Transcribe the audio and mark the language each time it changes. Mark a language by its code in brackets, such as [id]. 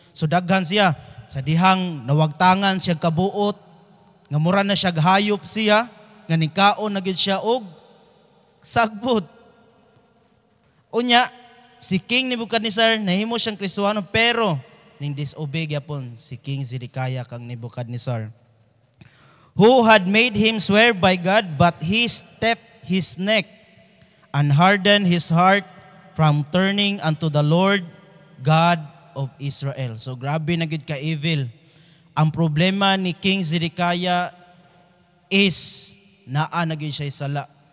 [ceb] So daghan siya sa dihang nawagtangan siya kabuot, nga mura na siya hayop siya, nga nikaon na gid siya og sagbot. Unya, si King Nebuchadnezzar nahimo siyang kristohano pero ning disobey gyapon si King Zedekiah kang Nebuchadnezzar, [en] who had made him swear by God, but he stepped his neck and hardened his heart from turning unto the Lord God of Israel. [ceb] So grabe na gid ka evil. Ang problema ni King Zedekiah is naa na gid siya sala.